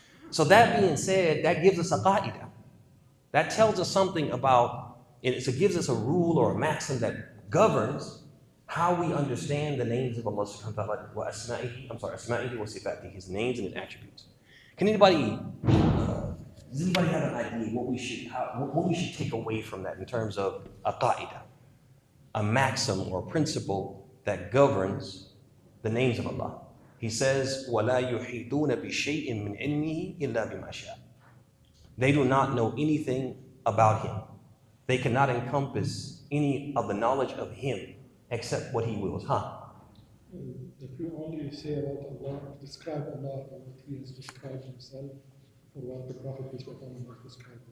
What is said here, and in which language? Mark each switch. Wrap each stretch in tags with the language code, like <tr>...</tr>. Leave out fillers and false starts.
<en>So that being said, that gives us a qa'idah. That tells us something about, it gives us a rule or a maxim that governs how we understand the names of Allah subhanahu wa ta'ala</en> <ar>wa asma'ihi wa sifatihi,</ar> <en>his names and his attributes. Does anybody have an idea what we should take away from that in terms of a qa'idah, a maxim or principle that governs the names of Allah? He says,</en> <ar>وَلَا يُحِيطُونَ بِشَيْءٍ مِّنْ عِلْمِهِ إِلَّا بِمَا شَاءَ.</ar> <en>They do not know anything about him. They cannot encompass any of the knowledge of him except what he wills. If you only say about Allah, describe Allah or what he has described himself, or what the Prophet has described.</en>